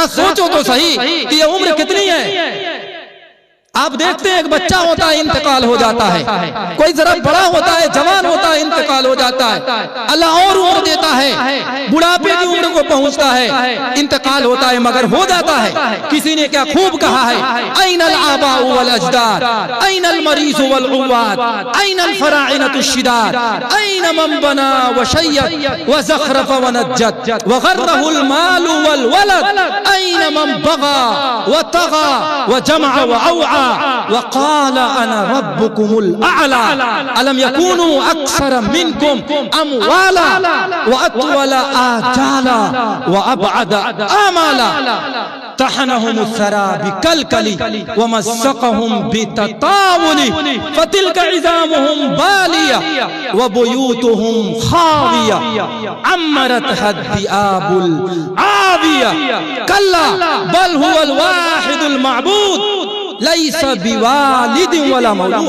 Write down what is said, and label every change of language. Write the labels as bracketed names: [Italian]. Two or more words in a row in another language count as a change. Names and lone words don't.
[Urdu] ذرا سوچو تو صحیح کہ یہ عمر کتنی ہے؟ آپ دیکھتے ہیں ایک بچہ ہوتا ہے انتقال ہو جاتا ہے، کوئی ذرا بڑا ہوتا ہے جوان ہوتا ہے انتقال ہو جاتا ہے، اللہ اور عمر دیتا ہے، بڑھاپے کی عمر کو پہنچتا ہے، انتقال ہوتا ہے مگر ہو جاتا ہے۔ کسی نے کیا خوب کہا ہے، [Arabic] این الآباء والاجداد، این المریض والعواد، این الفراعنۃ الشداد، این من بنا وشید وزخرف ونجد وغرہ المال والولد، این من بغى وطغى وجمع وأوعى وقال انا ربكم الاعلى الم يكونوا اكثر منكم اموالا واطول آجالا وابعد آمالا طحنهم الثرى بكلكل ومزقهم بتطاول فتلك عظامهم بالية وبيوتهم خاوية عمرتها الذئاب العاوية كلا بل هو الواحد المعبود لیس بوالد ولا مولود۔